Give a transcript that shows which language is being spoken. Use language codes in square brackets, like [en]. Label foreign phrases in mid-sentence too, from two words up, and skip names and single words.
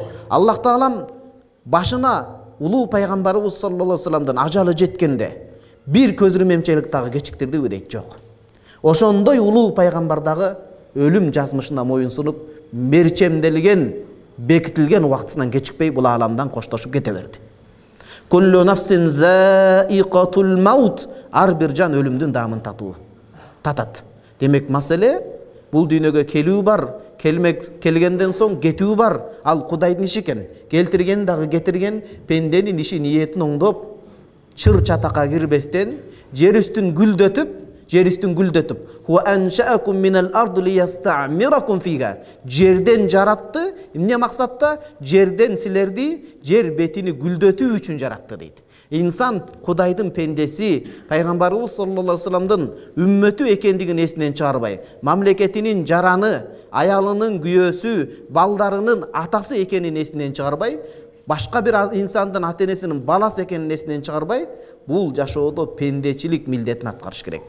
[ky] Аллах Таалам башына улуу пайгамбарыбыз [ar] صلى الله عليه وسلم [ky] ажалы жеткенде бир көз ирмемчилик дагы кечиктирдиби дейт. Жок. Ошондой улуу пайгамбар дагы өлүм жазмышына моюнсунуп, мерчемделген, бекитилген убактысынан кечикпей бул ааламдан коштошуп кете берди. [ar] كل نفس ذائقة الموت. [ky] Ар бир жан өлүмдүн даамын татат. Демек маселе бул дүйнөгө келүү бар, келгенден соң кетүү бар. Ал Кудайдын иши экен. Келтирген дагы кетирген, пенденин иши, ниетин оңдоп, чыр чатакка кирбестен жер үстүн гүлдөтүп, [ar] "هو أنشأكم من الأرض واستعمركم فيها." [ky] Жерден жаратты, эмне максатта? Жерден силерди жер бетини гүлдөтүү үчүн жаратты дейт. Инсан Кудайдын пендеси, пайгамбарыбыз [ar] صلى الله عليه وسلم [ky] үммөтү экендигин эсинен чыгарбай, мамлекетинин жараны, аялынын күйөөсү, балдарынын атасы экенин эсинен чыгарбай, башка бир инсандын ата-энесинин баласы экенин эсинен чыгарбай, бул жашоодо пендечилик милдетин аткарыш керек.